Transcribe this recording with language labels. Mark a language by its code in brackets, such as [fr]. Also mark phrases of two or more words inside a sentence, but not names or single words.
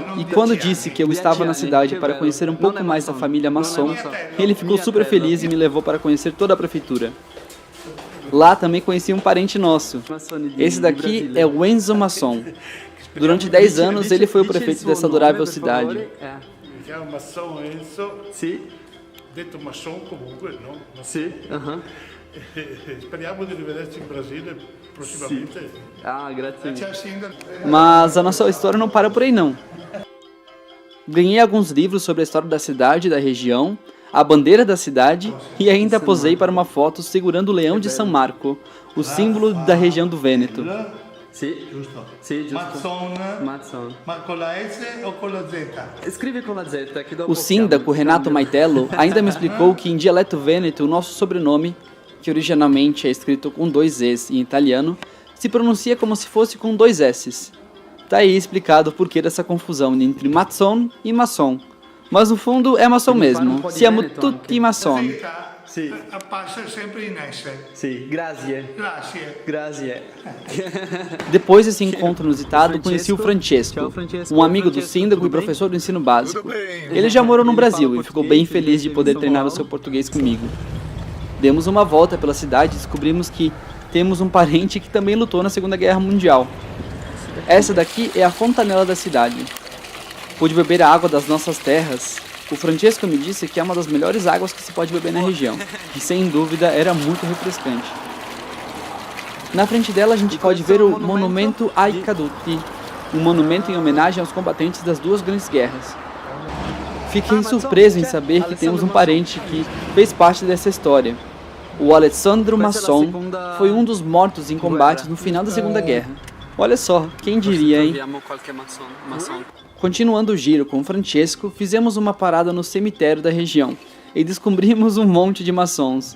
[pt] E quando disse que eu estava na cidade para conhecer um pouco mais da família Masson, ele ficou super feliz e me levou para conhecer toda a prefeitura. Lá também conheci um parente nosso. Esse daqui é o Enzo Masson. Durante 10 anos ele foi o prefeito dessa adorável cidade. [it] Mi chiamo Masson Enzo, Sì, detto Masson comunque, no? sì, aham. Speriamo di rivederci in Brasile prossimamente. Ah, grazie mille. [pt] Mas a nossa história não para por aí não. Ganhei alguns livros sobre a história da cidade e da região, a bandeira da cidade e ainda posei para uma foto segurando o Leão de São Marco, o símbolo da região do Vêneto. [it] Sì, Giusto? sì, giusto. Masson, Mazzon. ma con la S o con la Z? Scrivi con la Z, che dopo [pt] O síndaco Renato Maitello ainda me explicou que em dialeto vêneto o nosso sobrenome, que originalmente é escrito com 2 Es em italiano, se pronuncia como se fosse com 2 S's. Tá aí explicado o porquê dessa confusão entre Masson e Masson. Mas no fundo é maçom mesmo. [it] Siamo tutti maçon. Sì, Passa sempre in S. sì, grazie. Grazie. Grazie. [pt] Depois desse encontro inusitado, conheci o Francesco, [it] Ciao, Francesco. [pt] um amigo do Francesco, síndaco e tudo bem? professor do ensino básico. Ele já morou no Brasil e ficou bem feliz de poder treinar o seu português comigo. Demos uma volta pela cidade e descobrimos que temos um parente que também lutou na Segunda Guerra Mundial. Essa daqui é a fontanela da cidade. Pude beber a água das nossas terras. O Francesco me disse que é uma das melhores águas que se pode beber na região, e sem dúvida era muito refrescante. Na frente dela a gente pode ver o Monumento ai Caduti, um monumento em homenagem aos combatentes das duas grandes guerras. Fiquei surpreso em saber que temos um parente que fez parte dessa história. O Alessandro Masson foi um dos mortos em combates no final da Segunda Guerra. Olha só, quem diria, hein? Continuando o giro com Francesco, fizemos uma parada no cemitério da região e descobrimos um monte de maçons.